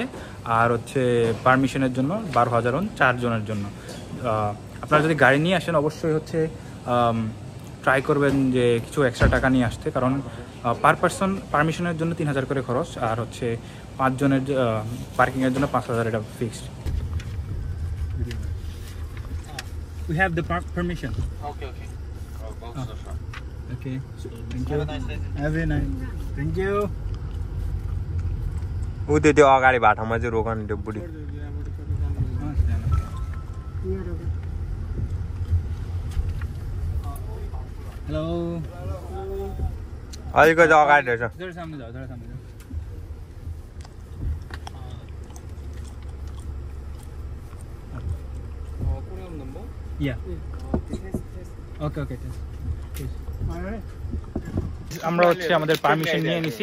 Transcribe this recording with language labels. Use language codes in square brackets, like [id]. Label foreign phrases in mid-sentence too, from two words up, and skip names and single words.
[bn] আর হচ্ছে পারমিশনের জন্য 12,000 4 জনের জন্য। আপনারা যদি গাড়ি নিয়ে আসেন অবশ্যই হচ্ছে ট্রাই করবেন যে কিছু এক্সট্রা টাকা নিয়ে আসতে, কারণ [en] per person [bn] পারমিশনের জন্য 3,000 করে খরচ। আর হচ্ছে 5 জনের পার্কিংয়ের জন্য 5,000, এটা ফিক্সড। [en] We have the permission. Okay. Okay. Thank you. Have a nice. Thank you. [ne] उदे त्यो अगाडि बाटामा चाहिँ रोकन त्यो बुढी। हेलो। अलिकति अगाडि रहेछ। [hi] थोड़ा सामने जाओ। Yeah. [bn] Okay. আমরা হচ্ছে আমাদের পারমিশন নিয়ে নিছি।